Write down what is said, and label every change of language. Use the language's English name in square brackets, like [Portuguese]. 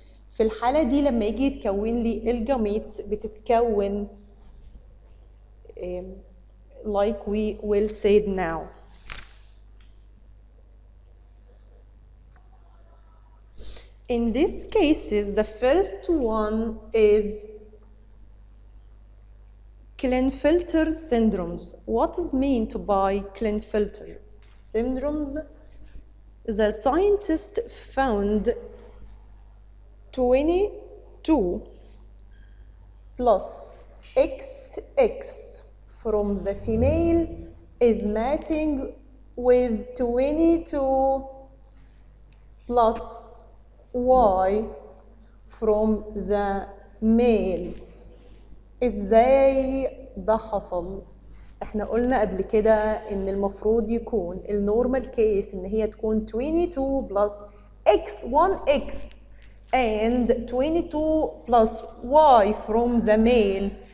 [Arabic] في الحالة دي لما يجي يتكون لي الجاميتس بتتكون [English] like we will say it now. In these cases, the first one is Klinefelter syndromes. What is meant by Klinefelter syndromes? The scientist found 22 plus XX from the female is matching with 22 plus Y from the male. [Arabic] ازاي ده حصل؟ احنا قلنا قبل كده ان المفروض يكون النورمال كيس ان هي تكون 22 plus X1X and [English] 22 plus Y from the male.